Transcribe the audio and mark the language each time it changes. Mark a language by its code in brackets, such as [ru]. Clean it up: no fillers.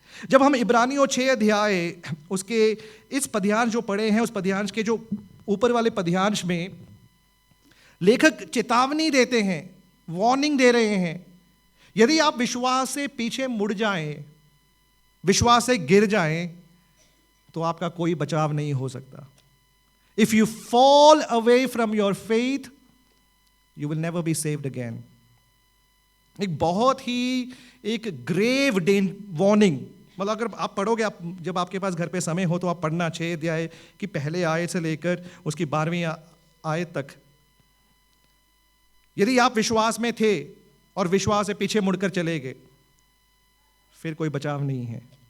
[hi] जब हम इब्रानियों 6 अध्याय उसके इस पद्यांश जो पढ़े हैं, उस पद्यांश के जो ऊपर वाले पद्यांश में लेखक चेतावनी देते हैं, वार्निंग दे रहे हैं, यदि आप विश्वास से पीछे मुड़ जाएं, विश्वास से गिर जाएं, तो आपका कोई बचाव नहीं हो सकता। [en] If you fall away from your faith, you will never be saved again. [hi] एक बहुत ही एक ग्रेव वार्निंग, मतलब अगर आप पढ़ोगे, आप जब आपके पास घर पे समय हो तो आप पढ़ना 6 अध्याय की पहले आयत से लेकर उसकी 12वीं आयत तक। यदि आप विश्वास में थे और विश्वास से पीछे मुड़कर चले गए, फिर कोई बचाव नहीं है।